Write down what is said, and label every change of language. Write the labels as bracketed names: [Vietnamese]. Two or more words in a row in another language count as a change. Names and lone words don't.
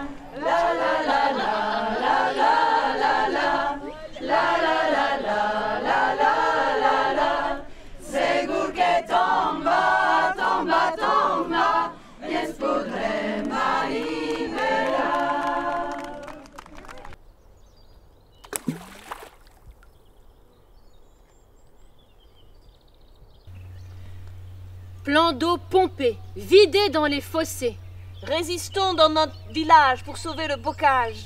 [Catalan] La la la la la la la la la la la la la la la la. Segur que tomba, tomba, tomba, i ens podrem alliberar. [French] Plan d'eau pompé, vidé dans les fossés. Résistons dans notre village pour sauver le bocage.